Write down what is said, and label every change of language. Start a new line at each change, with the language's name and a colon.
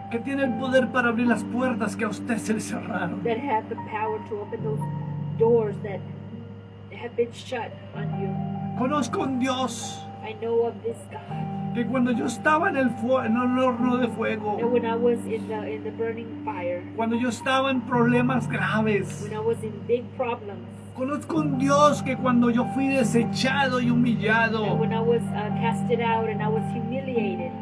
Spanish: que tiene el poder para abrir las puertas que a usted se le cerraron.
English: that have the power to open those doors that have been shut on you.
Spanish: Conozco a un Dios
English: I know of this God.
Spanish: que cuando yo estaba en el horno de fuego,
English: And when I was in the burning fire,
Spanish: cuando yo estaba en problemas graves,
English: when I was in big problems,
Spanish: conozco un Dios que cuando yo fui desechado y
English: and
Spanish: humillado,
English: when I was casted out and I was humiliated,